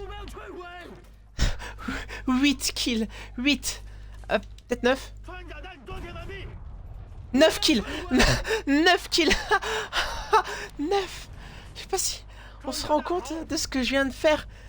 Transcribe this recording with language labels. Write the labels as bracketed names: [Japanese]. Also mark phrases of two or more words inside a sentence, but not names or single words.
[Chinese] 摧毁！ [English] 8 kills. [French] 8. Peut-être 9. [Chinese] 穿甲弹装填完毕。 [English] 9 kills. 9 kills. 9. [French] Je sais pas si on se rend compte de ce que je viens de faire.